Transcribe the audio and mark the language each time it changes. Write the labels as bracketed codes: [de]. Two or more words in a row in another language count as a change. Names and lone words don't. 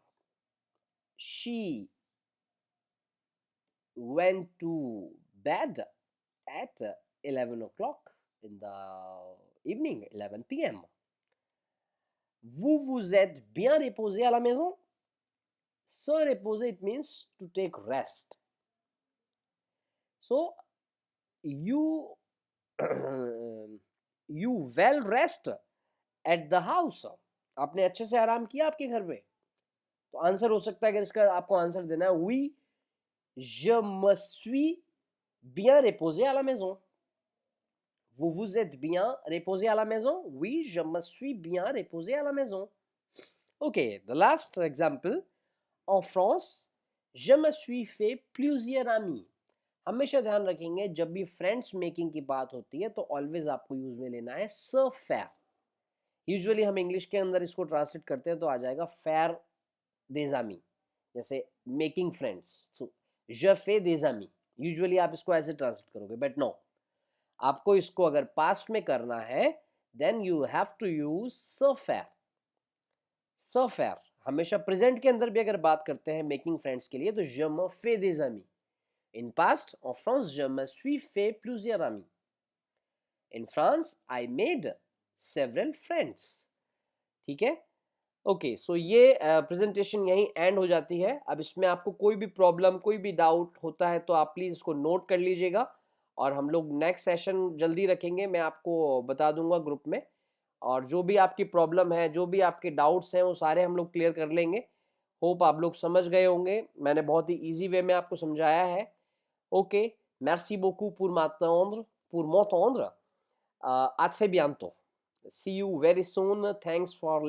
[en] She went to bed at 11 o'clock in the evening, 11 p.m. [fr] Vous vous êtes bien reposé à la maison? Se reposer, [en] it means to take rest. So, you you well rest at the house. [hi] आपने अच्छे से आराम किया आपके घर पे. तो आंसर हो सकता है कि इसका आपको आंसर देना है [fr] oui, je me suis bien reposé à la maison. Vous vous êtes bien reposé à la maison? Oui, je me suis bien reposé à la maison. [en] Okay, the last example. [fr] En France, je me suis fait plusieurs amis. [hi] हमेशा ध्यान रखेंगे जब भी [en] friends making [hi] की बात होती है तो ऑलवेज आपको यूज में लेना है [fr] se faire. [hi] यूजुअली हम इंग्लिश के अंदर इसको ट्रांसलेट करते हैं तो आ जाएगा [fr] faire des amis. जैसे [en] making friends, so [fr] je fais des amis. [hi] यूजुअली आप इसको ऐसे ट्रांसलेट करोगे, [en] but no, [hi] आपको इसको अगर पास्ट में करना है [en] then you have to use [fr] se faire. se faire [hi] हमेशा प्रेजेंट के अंदर भी अगर बात करते हैं [en] making friends [hi] के लिए तो [fr] je me fais des amis. [en] In past, [fr] en France, je me suis fait plusieurs amis. [en] In France, I made several friends. [hi] ठीक है. [en] okay, so [hi] ये प्रेजेंटेशन यहीं एंड हो जाती है. अब इसमें आपको कोई भी प्रॉब्लम, कोई भी डाउट होता है तो आप प्लीज़ इसको नोट कर लीजिएगा और हम लोग [en] next session [hi] जल्दी रखेंगे. मैं आपको बता दूंगा ग्रुप में, और जो भी आपकी प्रॉब्लम है, जो भी आपके डाउट्स हैं वो सारे हम लोग क्लियर कर लेंगे. होप आप लोग समझ गए होंगे. मैंने बहुत ही [en] easy way [hi] में आपको समझाया है. ओके, [fr] merci beaucoup pour m'entendre. À très bientôt. [en] See you very soon. Thanks for